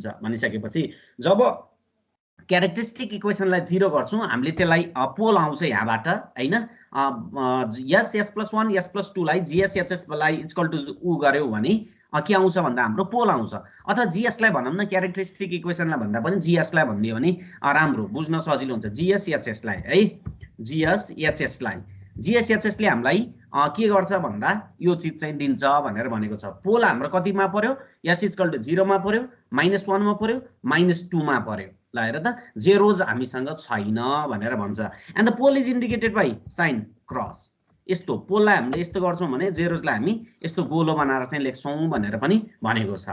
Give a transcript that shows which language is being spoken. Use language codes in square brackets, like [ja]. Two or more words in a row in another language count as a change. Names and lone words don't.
[ne] भनिसकेपछि जब [en] characteristic equationलाई [ne] 0 गर्छौं हामीले त्यसलाई पोल आउँछ यहाँबाट हैन। s s + 1 s + 2 लाई gs hs लाई = उ गर्यौ भने के आउँछ भन्दा हाम्रो पोल आउँछ। अथवा gs लाई भनौं न, [en] characteristic equationलाई [ne] भन्दा पनि gs लाई भनिदियो भने राम्रो बुझ्न सजिलो हुन्छ। gs hs लाई है, gs hs लाई, gs hs ले हामीलाई के गर्छ भन्दा यो चीज चाहिँ दिन्छ भनेर भनेको छ। पोल हाम्रो कतिमा पर्यो, s = 0 मा पर्यो, -1 मा पर्यो, -2 मा पर्यो। ल हेर त, जेरोज हामीसँग छैन भनेर भन्छ। [en] and the pole is indicated by sign cross. [ne] यस्तो पोललाई हामीले यस्तो गर्छौं भने जेरोजलाई हामी यस्तो गोलो बनाएर चाहिँ लेख्छौं भनेर पनि भनेको छ।